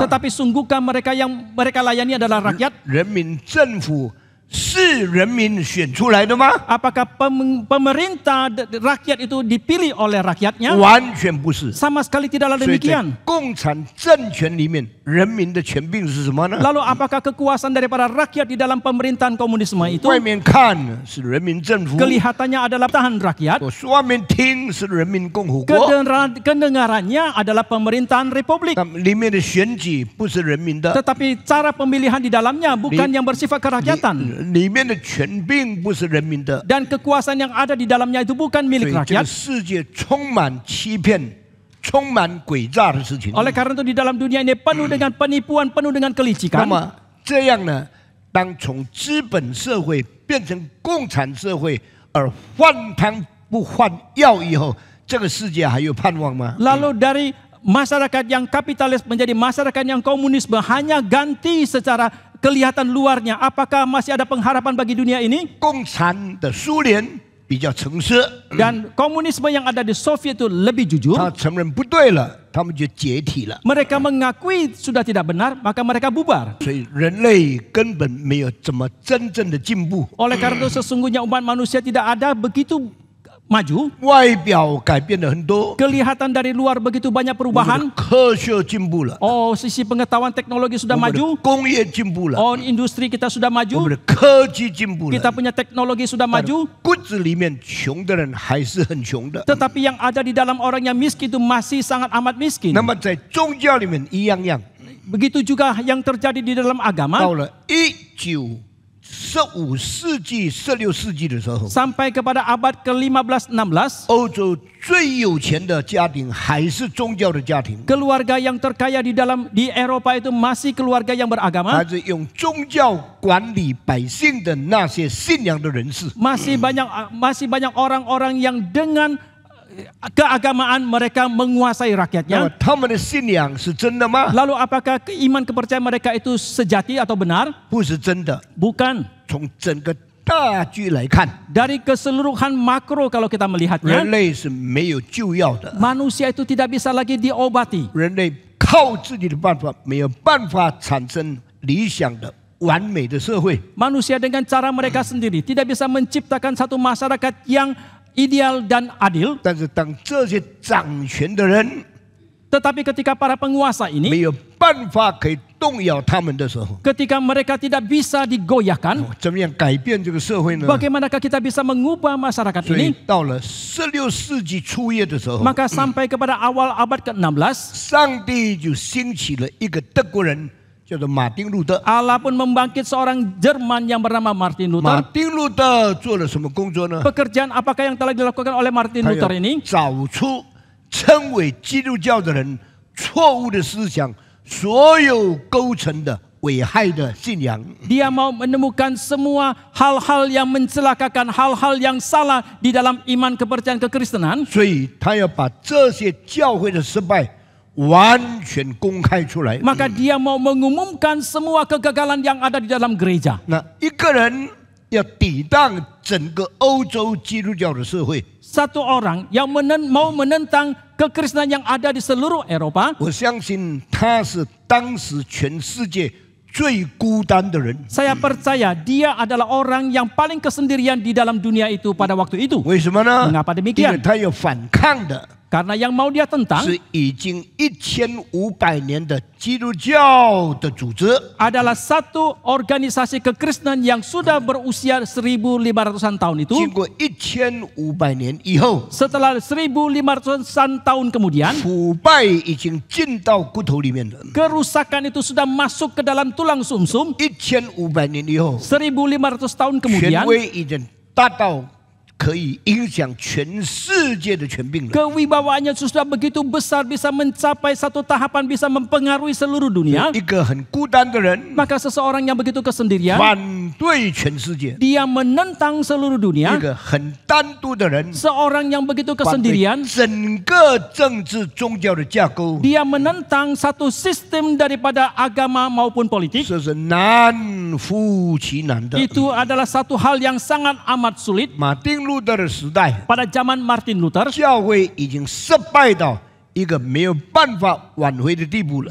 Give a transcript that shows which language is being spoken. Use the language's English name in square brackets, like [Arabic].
[Indonesian] Tetapi sungguhkah mereka yang mereka layani adalah rakyat? [Chinese] 人民政府是人民选出来的吗？ [Indonesian] Apakah pemerintah rakyat itu dipilih oleh rakyatnya? [Chinese] 完全不是。 [Indonesian] Sama sekali tidaklah [Chinese] 所以在 [Indonesian] demikian. [Chinese] 共产政权里面，人民的权柄是什么呢？ [Indonesian] Lalu apakah kekuasaan daripada rakyat di dalam pemerintahan komunisme itu? [Chinese] 外面看是人民政府， [Indonesian] Kelihatannya adalah tahan rakyat. [Chinese] 我说外面听是人民共和国， [Indonesian] Kedengarannya adalah pemerintahan republik. [Chinese] 那么里面的选举不是人民的， [Indonesian] Tetapi cara pemilihan di dalamnya bukan yang bersifat kerakyatan. [Chinese] 里面的权柄不是人民的。 [Indonesian] Dan kekuasaan yang ada di dalamnya itu bukan [Chinese] 所 [Indonesian] milik [Chinese] 以这个世界充满欺骗、充满诡诈的事情。 [Indonesian] Oleh karena itu di dalam dunia ini penuh dengan penipuan, penuh dengan [Chinese] 那 [Indonesian] kelicikan. [Chinese] 么这样呢？当从资本社会变成共产社会，而换汤不换药以后，这个世界还有盼望吗？ [Indonesian] Lalu dari masyarakat yang kapitalis menjadi masyarakat yang komunisme hanya ganti secara kelihatan luarnya. Apakah masih ada pengharapan bagi dunia ini? [Chinese] 共产的苏联比较诚实， [Indonesian] Dan komunisme yang ada di Soviet itu lebih jujur. [Chinese] 他承认不对了，他们就解体了。 [Indonesian] Mereka mengakui sudah tidak benar, maka mereka bubar. [Chinese] 所以人类根本没有怎么真正的进步， [Indonesian] Oleh karena itu sesungguhnya umat manusia tidak ada begitu maju. [Chinese] 外表改变了很多， [Indonesian] Kelihatan dari luar begitu banyak [Chinese] 我们 [Indonesian] perubahan. [Chinese] 的科学进步了， [Indonesian] Oh, sisi pengetahuan teknologi [Chinese] 我 [Indonesian] sudah [Chinese] 们的 [Indonesian] maju. [Chinese] 工业进步了， [Indonesian] Oh, industri kita sudah [Chinese] 我们 [Indonesian] maju. [Chinese] 的科技进步 [Indonesian] Kita [Chinese] 了。 [Indonesian] punya teknologi sudah [Chinese] 但 [Indonesian] maju. [Chinese] 骨子里面穷的人还是很穷的。 [Indonesian] Tetapi yang ada di dalam orang yang miskin itu masih sangat amat miskin. [Chinese] 那么在宗教里面一样样， [Indonesian] Begitu juga yang terjadi di dalam agama. [Chinese] 了15世纪、16世纪的时候， [Indonesian] Sampai kepada abad ke-15, 16. [Chinese] 欧洲最有钱的家庭还是宗教的家庭， [Indonesian] Keluarga yang terkaya di Eropa itu masih keluarga yang [Chinese] 还 [Indonesian] beragama. [Chinese] 是用宗教管理百姓的那些信仰的人士。 [Indonesian] Masih banyak orang-orang yang dengan keagamaan mereka menguasai [Chinese] 那么 [Indonesian] rakyatnya. [Chinese] 他们的信仰是真的吗？ [Indonesian] Lalu apakah iman kepercayaan mereka itu sejati atau benar? [Chinese] 不是真的。 [Indonesian] Bukan. [Chinese] 从整个大局来看， [Indonesian] Dari keseluruhan makro kalau kita [Chinese] 人 [Indonesian] melihatnya, [Chinese] 类是没有救药的， [Indonesian] manusia itu tidak bisa lagi diobati. [Chinese] 人类靠自己的办法没有办法产生理想的、完美的社会。 [Indonesian] Manusia dengan cara mereka sendiri tidak bisa menciptakan satu masyarakat yang ideal dan adil. [Chinese] 但是当这些掌权的人 [Indonesian] Tetapi ketika para penguasa [Chinese] 没 [Indonesian] ini, [Chinese] 有办法可以动摇他们的时候， [Indonesian] ketika mereka tidak bisa digoyahkan, [Chinese] 怎么样改变这个社会呢？ [Indonesian] bagaimanakah kita bisa mengubah masyarakat [Chinese] 所以 [Indonesian] ini? [Chinese] 到了16世纪初叶的时候， [Indonesian] Maka sampai kepada awal abad ke-16, [Chinese] 上帝就兴起了一个德国人，叫做马丁路德。 [Indonesian] Allah pun membangkit seorang Jerman yang bernama Martin [Chinese] 马 [Indonesian] Luther. [Chinese] 丁路德做了什么工作呢？ [Indonesian] Pekerjaan apakah yang telah dilakukan oleh Martin [Chinese] 他要 [Indonesian] Luther ini? [Chinese] 找出称为基督教的人错误的思想，所有构成的危害的信仰。 [Indonesian] Dia mau menemukan semua hal-hal yang mencelakakan, hal-hal yang salah di dalam iman kepercayaan kekristenan. [Chinese] 所以他要把这些教会的失败完全公开出来。 [Indonesian] Maka dia mau mengumumkan semua kegagalan yang ada di dalam gereja. [Chinese] 那一个人要抵挡整个欧洲基督教的社会， [Indonesian] Satu orang yang mau menentang kekristenan yang ada di seluruh Eropa, [Chinese] 我相信他是当时全世界最孤单的人。 [Indonesian] Saya percaya dia adalah orang yang paling kesendirian di dalam dunia itu pada waktu itu. [Chinese] 为什么呢？ [Indonesian] Mengapa [Chinese] 因为 [Indonesian] demikian? [Chinese] 他有反抗的， [Indonesian] Karena yang mau dia tentang [Chinese] 是已经1500年的基督教的组织。 [Indonesian] adalah satu organisasi kekristenan yang sudah berusia 1500-an tahun itu. [Chinese] 经过1500年以后， [Indonesian] Setelah 1500-an tahun kemudian, [Chinese] 腐败已经进到骨头里面了。 [Indonesian] kerusakan itu sudah masuk ke dalam tulang sumsum. [Chinese] 1500年以后， [Indonesian] 1500 tahun [Chinese] 权 [Indonesian] kemudian, [Chinese] 威已经大到可以影响全世界的权柄了。 [Indonesian] kewibawaannya sudah begitu besar, bisa mencapai satu tahapan, bisa mempengaruhi seluruh dunia. [Chinese] 一个很孤单的人， [Indonesian] Maka seseorang yang begitu kesendirian, [Chinese] 反对全世界； [Indonesian] dia menentang seluruh [Chinese] 一 [Indonesian] dunia. [Chinese] 个很单独的人， [Indonesian] Seorang yang begitu [Chinese] 反对 [Indonesian] kesendirian, [Chinese] 整个政治宗教的架构。 [Indonesian] dia menentang satu sistem daripada agama maupun politik. [Chinese] 这是难夫其难的。 [Indonesian] Itu adalah satu hal yang sangat amat sulit. [Chinese] 马丁路德的时代， [Indonesian] Pada zaman Martin Luther, [Chinese] 教会已经失败到一个没有办法挽回的地步了。